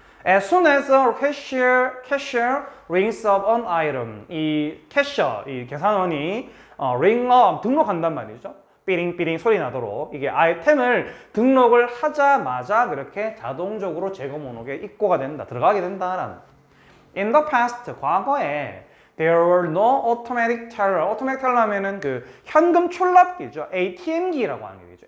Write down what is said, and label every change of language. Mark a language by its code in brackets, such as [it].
[en] As soon as a cashier rings up an item. [ko] 이 캐셔, 이 계산원이 ring up, 등록한단 말이죠. 삐링삐링 소리 나도록 이게 아이템을 등록을 하자마자 그렇게 자동적으로 재고 목록에 입고가 된다, 들어가게 된다라는. [en] In the past, [ko] 과거에 [en] there were no automatic teller. [ko] automatic teller 하면은 그 현금 출납기죠. ATM기라고 하는 게 되겠죠.